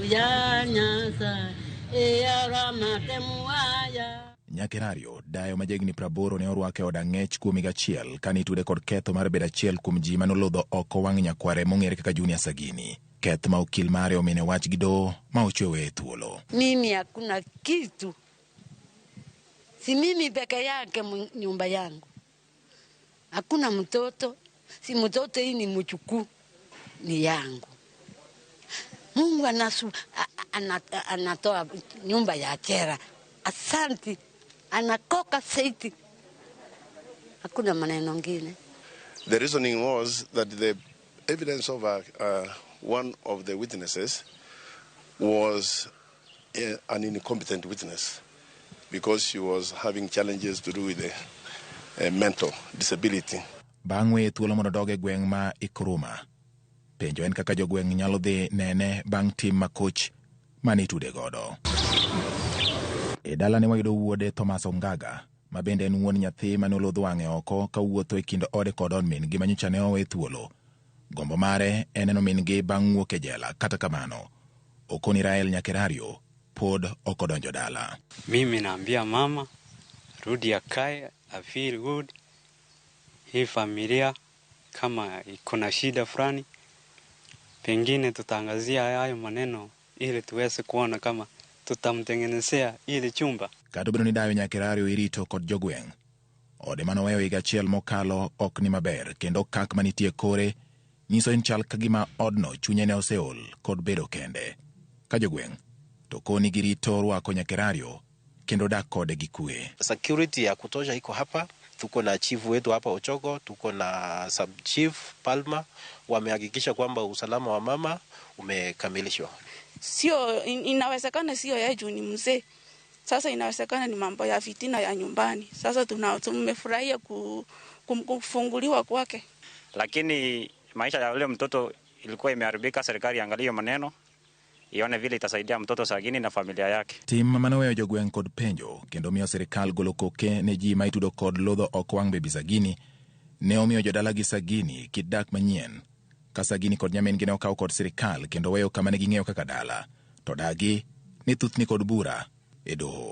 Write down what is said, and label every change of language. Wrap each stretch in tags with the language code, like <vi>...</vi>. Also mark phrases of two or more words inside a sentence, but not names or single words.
<luo>Nyakerario, dayo majegni 80 ne orwake od ang'ech kuom higa achiel kane itude kod ketho mar bedo achiel kuom ji manolodho oko wang' nyakware mong'ere kaka Junior Sagini. Keth ma okil mare omine wach gi doho ma ochwewe e thuolo.</luo> <sw>Mimi hakuna kitu. Si mimi peke yake nyumba yangu. Hakuna mtoto. Si mtoto hii ni mchukuu. Ni yangu. Mungu anatoa nyumba ya chera. Asanti. Anakoka saiti. Hakuna maneno ngine.</sw> <en>The reasoning was that the evidence of one of the witnesses was an incompetent witness because she was having challenges to do with the mental disability.</en> <luo>Bang'we thuolo mondo doge gweng' ma Ikruma. Penjo en kaka jogweng' nyalo dhi nene bang' tim makoch manitude godo. E dala ne wayudo wuode Thomas Ongaga, ma bende en wuon nyathi manolodho wang'e oko ka wuotho e kind ode kod od min gi manyocha ne owe thuolo. Gombo mare en neno min gi bang' wuok e jela, kata kamano Okoni Rael Nyakerario pod okodonjo dala.</luo> <sw>Mimi naambia mama rudi akae,</sw> <en>I feel good.</en> <sw>Hii familia kama iko na shida fulani, pengine tutaangazia hayo maneno ili tuweze kuona kama tutamtengenezea ile chumba.</sw> <luo>Kado biro ni dayo Nyakerario irito kod jogweng'. Ode manoweyo higa achiel mokalo ok ni maber, kendo kak manitie kore nyiso en chal kagima odno chunye ne oseol kod bedo kende. Ka jogweng' to koni girito rwako Nyakerario kendo dak kode gi kue.</luo> <sw>Security ya kutosha iko hapa. Tuko na chief wetu hapa Ochogo, tuko na</sw> <en>sub chief</en> <sw>Palma, wamehakikisha kwamba usalama wa mama umekamilishwa. Sio inawezekana sio yeye juu ni mzee. Sasa inawezekana ni mambo ya fitina ya nyumbani. Sasa tumefurahia kufunguliwa kwake. Lakini maisha ya yule mtoto ilikuwa imeharibika. Serikali iangalie maneno, ione vile itasaidia mtoto Sagini na familia yake.</sw> <luo>Tim manoweyo jogweng' kod penjo kendo miyo serikal golo koke ne ji ma itudo kod lodho ok wang' bebi Sagini ne omiyo jodala gi Sagini kit dak manyien. Ka Sagini kod nyamin gi ne okaw kod serikal kendo weyo kama ne ging'eyo kaka dala, to dagi ni thuthni kod bura e doho.</luo>